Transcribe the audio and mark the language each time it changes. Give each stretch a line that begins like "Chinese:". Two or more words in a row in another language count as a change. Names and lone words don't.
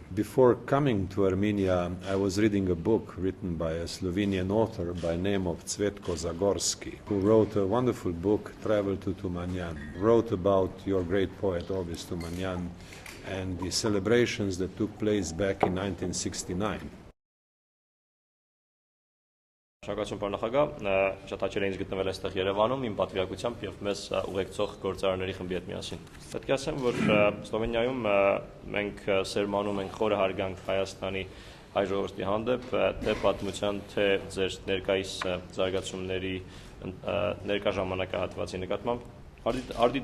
English: Before coming to Armenia, I was reading a book written by a Slovenian author by name of Cvetko Zagorski, who wrote a wonderful book, Travel to Tumanyan, wrote about your great poet, Ovis Tumanyan, and the celebrations that took place back in 1969.
Armenian: Շնորհակալություն պարոն նախագահ, շատ հաճելի է ինձ գտնվել այստեղ Երևանում իմ պատվիրակությամբ եւ մեզ ուղեկցող գործարարների խմբի հետ միասին։ Պետք է ասեմ, որ Սլովենիայում մենք սերմանում ենք խորը հարգանք Հայաստանի հայ ժողովրդի հանդեպ, թե պատմության, թե ձեր ներկայիս զարգացումների ներկա ժամանակահատվածի նկատմամբ։ Արդի